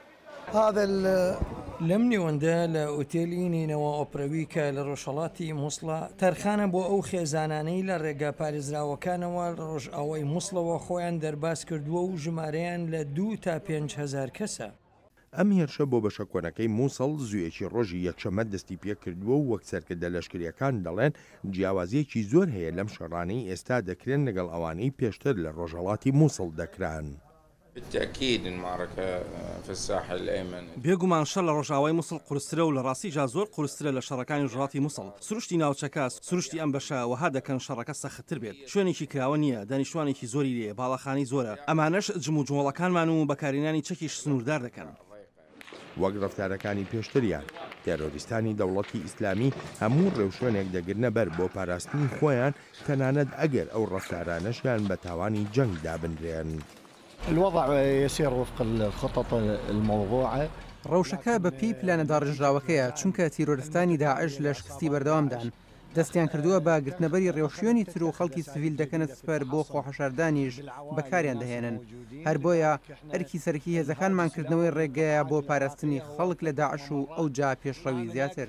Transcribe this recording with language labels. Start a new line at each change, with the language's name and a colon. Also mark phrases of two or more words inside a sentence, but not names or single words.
Central Kurdish: لەم نێوەندە لە ئوتێلینینەوە ئۆپرەویکە لە ڕۆژهەڵاتی مووسڵە تەرخانە بۆ ئەو خێزانانەی لە ڕێگا پارێزراوەکانەوە لە ڕۆژئاوای مووسڵەوە خۆیان دەرباس کردووە و ژمارەیان لە 2 تا 5,000 کەسە. ئەم هێرشە بۆ بەشە کۆنەکەی مووسڵ زوێکی ڕۆژی یەکشەمە دەستی پێ کردووە و وەک سەرکردە لەشکریەکان دەڵێن جیاوازیەکی زۆر هەیە لەم شەڕانەی ئێستا دەکرێن لەگەڵ ئەوانەی پێشتر لە ڕۆژهەڵاتی مووسڵ دەکران.
Arabic: بالتأكيد المعركة في الساحل الأيمن
Central Kurdish: بێگومان شەڕ لە ڕۆژاوای مووسڵ قورسترە و لە ڕاستیجا زۆر قورسترە لە شەڕەکانی ژڵاتی مووسڵ. سروشتی ناوچەکە سروشتی ئەم بەشە وەها دەکەن شەڕەکە سەختتر بێت. شوێنێکی کراوە نییە، دانیشتوانێکی زۆری لێ، باڵەخانی زۆرە. ئەمانەش جم و جۆڵەکانمان و بەکارهێنانی چەکیش سنووردار دەکەن. وەک ڕەفتارەکانی پێشتریان تێرۆریستانی دەوڵەتی ئیسلامی هەموو ڕێوشوێنێک دەگرنە بەر بۆ پاراستنی خۆیان تەنانەت ئەگەر ئەو ڕەفتارانەشیان بە تاوانی جەنگ دابنرێن.
Arabic: الوضع يسير وفق الخطط الموضوعة.
Central Kurdish: ڕەوشەکە بە پێی پلانە داڕژراوەکەیە چونکە تیرۆریستانی داعش لە شکستی بەردەوامدان دەستیان کردووە بە گرتنەبەری ڕێوشوێنی تر و خەڵکی سڤیل دەکەنە سپەر بۆ خۆحەشاردانیش بەکاریان دەهێنن. هەر بۆیە ئەرکی سەرکی هێزەکانمانکردنەوەی ڕێگەیە بۆ پاراستنی خەڵک لە داعش و ئەو جا پێشڕەوی زیاتر.